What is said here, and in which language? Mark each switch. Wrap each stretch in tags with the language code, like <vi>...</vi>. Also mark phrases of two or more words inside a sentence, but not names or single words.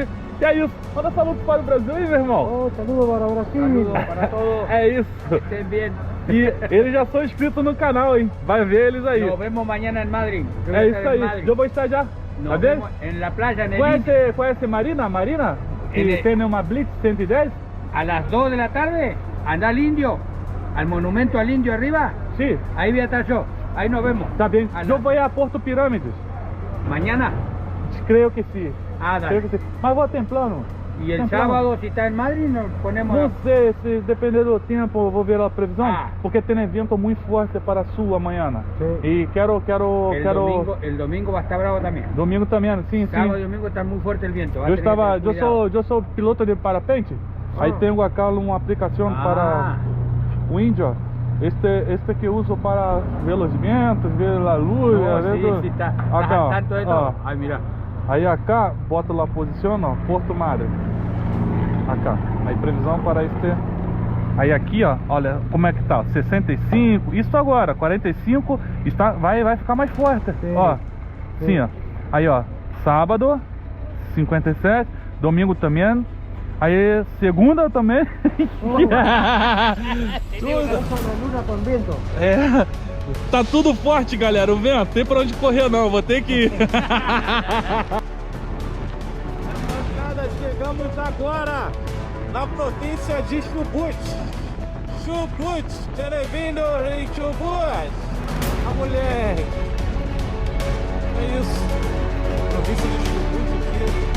<pt>E é isso, manda saludo para o Brasil aí, meu irmão. Saludo para o Brasil.</pt> <es>Saludo para todos.</es> <pt>É isso.</pt> <es>Estén bien.</es> <pt>E eles já são inscritos no canal, hein? Vai ver eles aí.</pt> <es>Nos vemos mañana en Madrid.</es> <pt>É isso aí, eu vou estar já.</pt> <es>Nos vemos en la playa, en el</es> <pt>Conhece Marina? Que tem uma Blitz 110?</pt> <es>A las 2 de la tarde, anda al Indio, al monumento al Indio arriba. Sí. Ahí voy a estar yo. Ahí nos vemos.</es> <pt>Tá bem. Eu vou a Porto Pirâmides.</pt> <es>Mañana.</es> <pt>Creio que sim.</pt> <es>Ah, dale.</es> <pt>Creio que sim. Mas vou templando.</pt> <es>Y el</es> <pt>Não,</pt> <es>sábado, si está en Madrid, nos ponemos...</es> <pt>Não sei, se depender do tempo, eu vou ver a previsão, Ah. porque tem evento muito forte para sul amanhã.</pt> <es>Sí.</es> <pt>E quero...</pt> <es>el domingo va a estar bravo también.</es> <pt>Domingo também, sim,</pt> <es>Sábado y</es> <pt>sim.</pt> <es>domingo está muy fuerte el viento. va a tener que tener</es> <pt>Eu</pt> <es>cuidado.</es> <pt>sou piloto de parapente, aí tenho acá uma aplicação para o índio. Este que uso para ver os ventos, ver a luz,</pt> <es>No,</es> <pt>ver</pt> <es>sí,</es> <pt>tudo.</pt> <es>sí, está Acá, al</es> <pt>ó,</pt> <es>tanto de</es> <pt>ó.</pt> <es>todo. Ay, mira.</es> <pt>Aí acá, bota lá a posição, ó, Porto Madre. Acá, aí previsão para este... Aí aqui, ó, olha como é que tá, 65, isso agora, 45, está, vai ficar mais forte, Sim. ó. Sim. Sim, ó. Aí, ó, sábado, 57, domingo também. Aí, segunda também.</pt> <es>Luna con viento.</es> <pt>É, tá tudo forte, galera. O vento, não tem pra onde correr não, vou ter que ir. Chegamos agora na província de Chubut. Chubut, bem-vindo em Chubut. A mulher. É isso. Província de Chubut aqui.</pt>